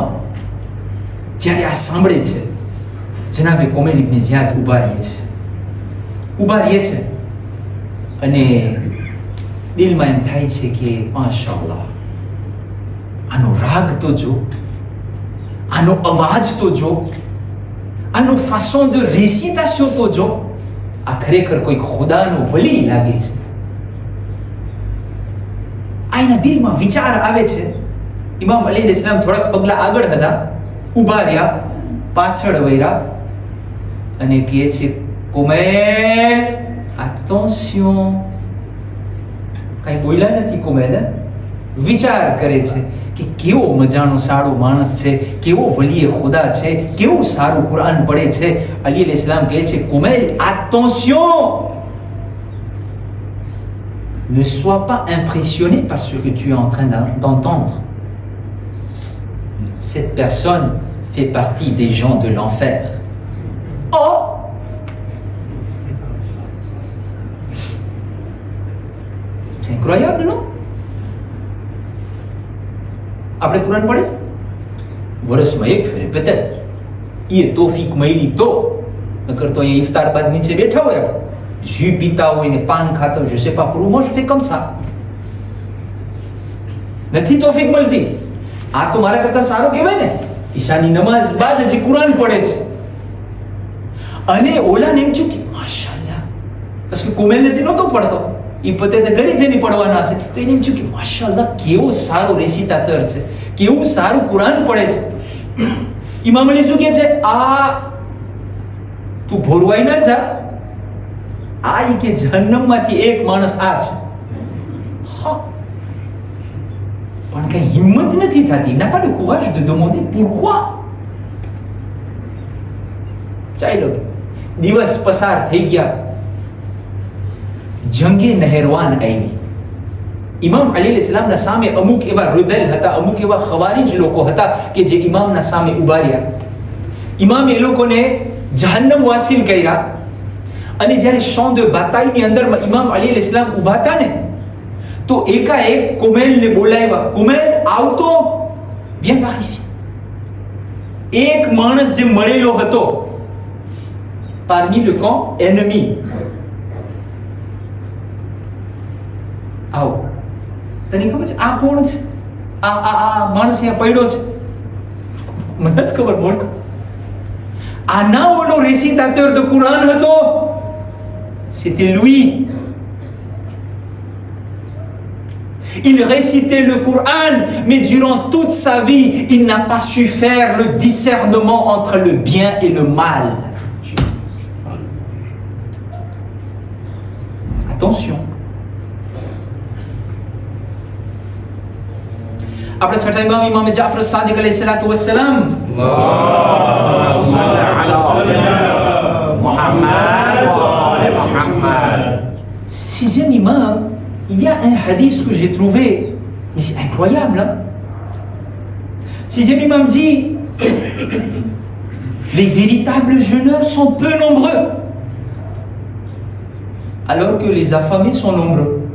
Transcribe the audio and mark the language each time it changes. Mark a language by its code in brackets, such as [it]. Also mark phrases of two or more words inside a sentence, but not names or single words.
[gu] જ્યારે આ સાંભળે છે, જનાબે કોમેલ ઇબ્ન ઝિયાદ ઊભા રહે છે અને દિલમાં એમ થાય છે કે માશાઅલ્લાહ, આનો રાગ તો જો, આનો અવાજ તો જો, આનો [fr] façon de récitation [gu] તો જો, આ ખરેખર કોઈ ખુદાનો વલી લાગે છે. આ એના દિલમાં વિચાર આવે છે. ઇમામ અલી અલૈહિસ્સલામ થોડાક પગલા આગળ હતા, ઊભા રહ્યા, પાછળ વળ્યા અને કહે છે, કોમેલ attention. કાંઈ બોલ્યા નથી કોમેલ, વિચાર કરે છે કે કેવો મજાનો સારો માણસ છે, કેવો વલીએ ખુદા છે, કેવું સારું કુરાન પડે છે. અલી અલૈહિસ્સલામ કહે છે, કોમેલ [fr] attention, ne sois pas impressionné par ce que tu es en train d'entendre. Cette personne fait partie des gens de l'enfer. Oh, c'est incroyable, non? [gu] આપણે કુરાન પડે છે વર્ષમાં એક ફેરે, peut-être એ તોફીક મળી તો, નકર તો અહીંયા ઇફતાર બાદ નીચે બેઠા હોય, આપણે જુ પીતા હોય ને પાન ખાતા હોય, [fr] je sais pas pour moi je fais comme ça. [gu] નથી તોફીક મળતી. આ તો મારા કરતા સારું કહેવાય ને, ઈશાની નમાઝ બાદ હજી કુરાન પડે છે. અને ઓલાને એમ થયું કે માશાઅલ્લાહ, પછી કોમેલ હજી નહોતો પડતો, એ પોતે તો ઘરે જઈને પડવાના હશે, તો એને એમ થયું કે માશાઅલ્લાહ, કેવો સારો રેસિટાટર છે, કેવું સારું કુરાન પડે છે. ઇમામ અલી શું કહે છે, આ તું ભોરવાઈ ના જા, આ ઈ કે જહન્નમમાંથી એક માણસ આ છે. હા, પણ કઈ હિંમત નથી થતી. [fr] ના pas le courage de demander pourquoi. [gu] ચાલો, દિવસ પસાર થઈ ગયા, જંગે નહેરવાન આવી. ઇમામ અલી અલૈહિસ્સલામના સામે અમુક એવા રિબેલ હતા, અમુક એવા ખવારીજ લોકો હતા કે જે ઇમામના સામે ઊભા રહ્યા. ઇમામે એ લોકોને જહન્નમ વાસિલ કર્યા. અને જ્યારે [fr] champ de bataille [gu] ની અંદરમાં ઇમામ અલી અલૈહિસ્સલામ ઊભા હતા ને, તો એકાએક કોમેલને બોલાવ્યા, કોમેલ આવતો, [fr] viens par ici. [gu] એક માણસ જે મરેલો હતો [fr] parmi le camp ennemi, [gu] આવો. તને ખબર છે આ કોણ છે? આ માણસ અહીંયા પડ્યો છે, મને નથી ખબર. બોલ, આના ઓલો [fr] récitateur de Coran [gu] હતો. [fr] C'était lui. Il récitait le Coran, mais durant toute sa vie, il n'a pas su faire le discernement entre le bien et le mal. Attention. [gu] આપણે છઠ્ઠા ઇમામ જાફર સાદિક [ar] عليه الصلاة والسلام, [fr] sixième imam, il y a un hadith que j'ai trouvé, mais c'est incroyable, hein? Sixième imam dit, les véritables jeûneurs sont peu nombreux, alors que les affamés sont nombreux.